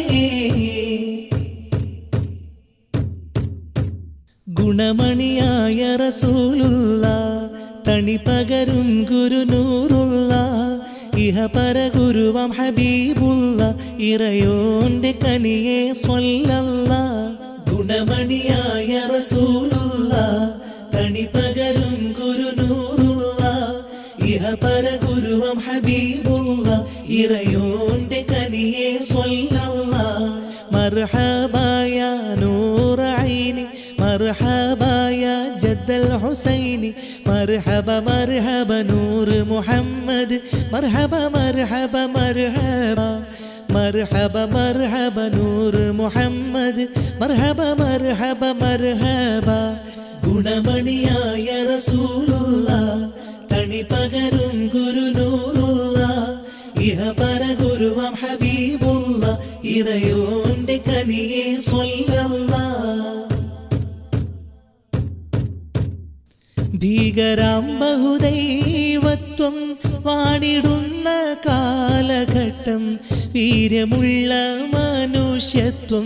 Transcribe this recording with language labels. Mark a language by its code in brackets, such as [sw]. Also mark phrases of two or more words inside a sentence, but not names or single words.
[ml] ഗുണമണിയായ റസൂലുള്ള തണി പകരും ഗുരുനൂറുള്ള ഇഹപര ഗുരുവം ഹബീബുള്ള ഇറയോന്റെ കനിയെ സ്വല്ലല്ല ഗുണമണിയായ റസൂലുള്ള തണി പകരും ഗുരുനൂറുള്ള ഇഹപര ഗുരുവം ഹബീബുള്ള ഇറയോന്റെ കനിയെ സ്വല്ലല്ല മർഹബായ [ar] نور عيني مرحبا يا جد الحسين مرحبا مرحبا نور محمد مرحبا مرحبا مرحبا مرحبا مرحبا نور محمد مرحبا مرحبا مرحبا [ml] ഗുണമണിയായ റസൂലുള്ള തണി പകരും ഗുരുനൂറുള്ള ഇഹപര ഗുരുവം ഹബീബുള്ള ഇറയോന്റെ കനിയെ സ്വല്ലല്ലാഹ് ഭീകരാം ബഹുദൈവത്വം വാണിടുന്ന കാലഘട്ടം വീര്യമുള്ള മനുഷ്യത്വം